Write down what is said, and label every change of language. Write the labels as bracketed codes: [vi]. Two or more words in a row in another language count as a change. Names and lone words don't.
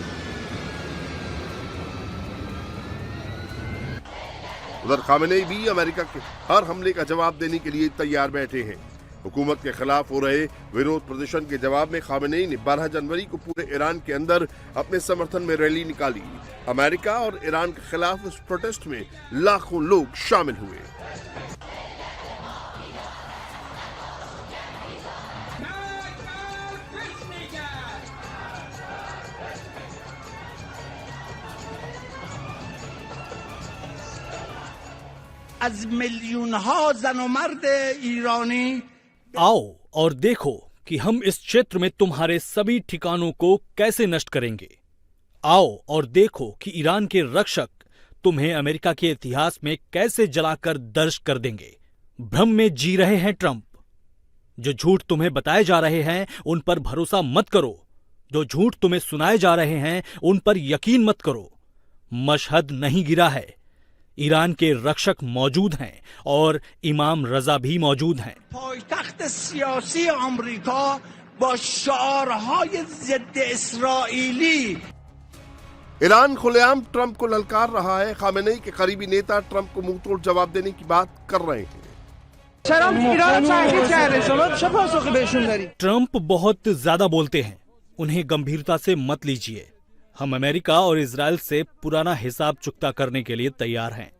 [hi] उधर खामेनेई भी अमेरिका के हर हमले का जवाब देने के लिए तैयार बैठे हैं। हुकूमत के खिलाफ हो रहे विरोध प्रदर्शन के जवाब में खामेनेई ने 12 जनवरी को पूरे ईरान के अंदर अपने समर्थन में रैली निकाली। अमेरिका और ईरान के खिलाफ इस प्रोटेस्ट में लाखों लोग शामिल हुए। [fa] از میلیون‌ها زن و مرد ایرانی [hi] आओ और देखो कि हम इस क्षेत्र में तुम्हारे सभी ठिकानों को कैसे नष्ट करेंगे। आओ और देखो कि ईरान के रक्षक तुम्हें अमेरिका के इतिहास में कैसे जलाकर दर्ज कर देंगे। भ्रम में जी रहे हैं ट्रंप। जो झूठ तुम्हें बताए जा रहे हैं उन पर भरोसा मत करो। जो झूठ तुम्हें सुनाए जा रहे हैं उन पर यकीन मत करो। मशहद नहीं गिरा है। ईरान के रक्षक मौजूद हैं और इमाम रजा भी मौजूद हैं। [fa] پایتخت سیاسی آمریکا با شعارهای ضد اسرائیلی [hi] ईरान खुलेआम ट्रंप को ललकार रहा है। खामेनेई के करीबी नेता ट्रंप को मुंहतोड़ जवाब देने की बात कर रहे हैं। ट्रंप बहुत ज्यादा बोलते हैं, उन्हें गंभीरता से मत लीजिए। हम अमेरिका और इजराइल से पुराना हिसाब चुकता करने के लिए तैयार हैं।